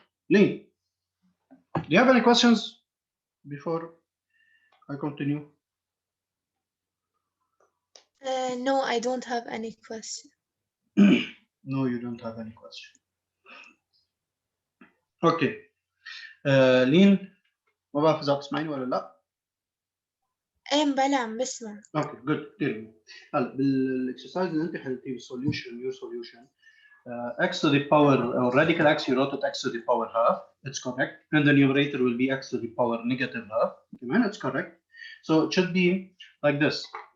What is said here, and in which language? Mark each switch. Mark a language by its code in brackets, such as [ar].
[en] Lee, do you have any questions before I continue? No, I don't have any question. No, you don't have any question. Okay. [ar] لين ما بعرف إذا بتسمعيني ولا لا. ايه بلا عم بسمع. [en] Okay, good. [ar] كتير. هلا بالاكسرسايز اللي انت حليتيه بالسوليوشن [en] your solution x to the power or radical x you wrote it x to the power half. It's correct. And the numerator will be x to the power negative half. [ar] كمان [en] it's correct. So it should be like this.